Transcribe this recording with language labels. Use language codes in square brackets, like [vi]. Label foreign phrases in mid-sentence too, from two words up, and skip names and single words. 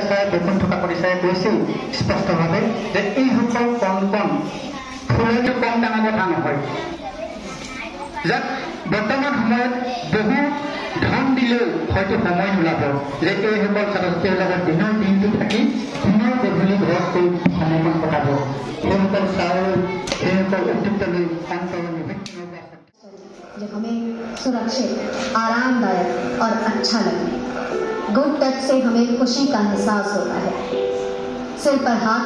[as] ছাৰে বৈকুণ্ঠ কাকতি ছাৰে কৈছিল স্পষ্টভাৱে যে এইসকল কণ কণ ফুলটো কম ডাঙৰ কথা নহয় যাক বৰ্তমান সময়ত বহু ধন দিলেও হয়তো সময় নোলাব যে এইসকল ছাত্ৰ ছাত্ৰীৰ লগত দিনৰ দিনটো থাকি পুনৰ গধূলি ঘৰত গৈ সময়কণ কটাব সেইসকল চাউল সেইসকল অস্তিত্ব লৈ অন্তৰৰ [hi] जो हमें सुरक्षित आरामदायक और अच्छा लगे [en] good touch [hi] से हमें खुशी का एहसास होता है सिर पर हाथ